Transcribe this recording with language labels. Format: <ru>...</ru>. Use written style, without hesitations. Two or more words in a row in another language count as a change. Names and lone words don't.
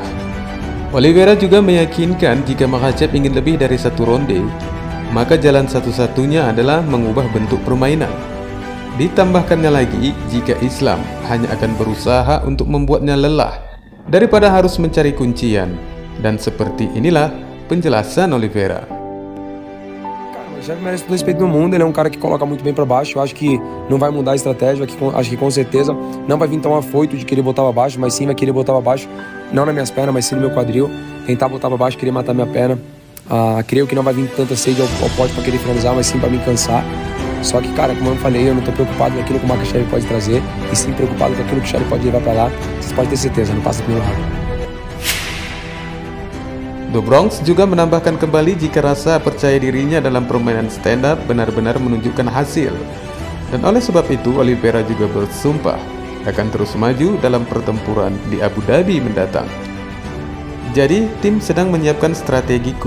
<id>Oliveira juga meyakinkan jika Makhachev ingin lebih dari satu ronde, maka jalan satu-satunya adalah mengubah bentuk permainan. Ditambahkannya lagi, jika Islam hanya akan berusaha untuk membuatnya lelah daripada harus mencari kuncian. Dan seperti inilah penjelasan Oliveira.</id> <pt>Já merece todo respeito do mundo, ele é um cara que coloca muito bem pra baixo, eu acho que não vai mudar a estratégia, acho que com certeza não vai vir tão afoito de querer botar pra baixo, mas sim vai querer botar pra baixo, não nas minhas pernas, mas sim no meu quadril, tentar botar pra baixo, querer matar minha perna. Creio que não vai vir tanta sede ao pote pra querer finalizar, mas sim pra me cansar. Só que, cara, como eu falei, eu não tô preocupado com aquilo que o Makhachev pode trazer, e sim preocupado com aquilo que o Charlie pode levar pra lá. Vocês podem ter certeza, não passa do meu lado.</pt> <id>Do Bronx juga menambahkan kembali jika rasa percaya dirinya dalam permainan</id> <en>stand up</en> <id>benar-benar menunjukkan hasil. Dan oleh sebab itu Oliveira juga bersumpah akan terus maju dalam pertempuran di Abu Dhabi mendatang. Jadi tim sedang menyiapkan strategiku.</id>